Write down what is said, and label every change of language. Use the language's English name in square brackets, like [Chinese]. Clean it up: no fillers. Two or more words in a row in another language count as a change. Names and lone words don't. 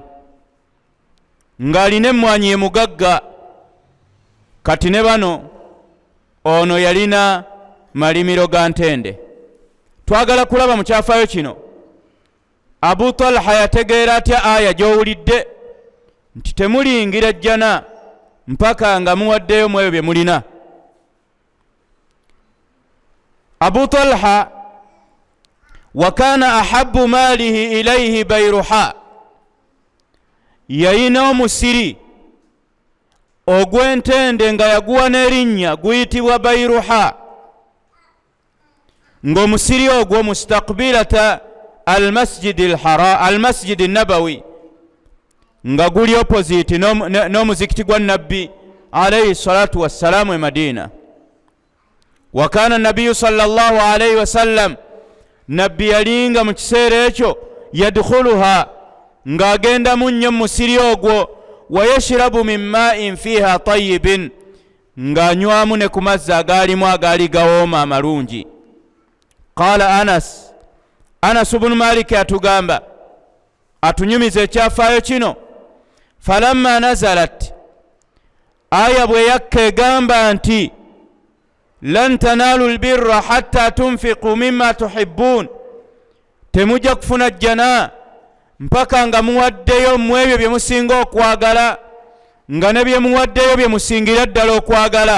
[Ganda] Ng'alina emmwanyi ye mugagga, kati ne bano ono yalina malimiro ga ntende. Twagala kulaba mu kyafaayo kino Abu Talha yategeera atya aya gy'owulidde nti temuliyingira jjana mpaka nga muwaddeyo mu ebyo bye mulina. [Arabic] Abu Talha وكان أحب ماله إليه Bayruha, [Ganda] yayina omusiri ogw'entende nga yaguwa n'erinnya guyitibwa Bayruha, ng'omusiri ogwo [Arabic] مستقبلة المسجد النبوي, [Ganda] nga guli opposite n'omuzikiti gwa nabbi [Arabic] عليه الصلاة والسلام [Ganda] e Madina. [Arabic] وكان النبي صلى الله عليه وسلم, [Ganda] nabbi yalinga mu kiseera ekyo yadkhuluha, ng'agenda mu nnyo musiri ogwo, [Arabic] ويشرب من ماء فيها طيب, [Ganda] ng'anywamu ne ku mazzi agaalimu agaali gawooma amalungi. Qala Anas ibn Malik atugamba, atunyumiza ekyafaayo kino, [Arabic] فلما نزلت, [Ganda] aya bwe yakka egamba nti [Arabic] لن تنالوا البر حتى تنفقوا مما تحبون, [Ganda] temujja kufuna jjana mpaka nga muwaddeyo mu ebyo bye musinga okwagala, nga ne bye muwaddeyo bye musingira ddala okwagala.